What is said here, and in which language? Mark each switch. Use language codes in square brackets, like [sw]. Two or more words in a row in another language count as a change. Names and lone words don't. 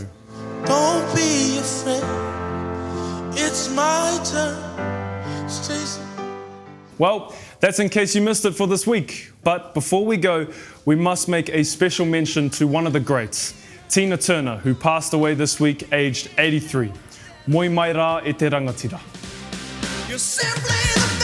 [en] Don't be afraid, it's my turn. Well, that's In Case You Missed It for this week. But before we go, we must make a special mention to one of the greats, Tina Turner, who passed away this week aged 83. [mi] Moi mai rā e te rangatira. [en] You're simply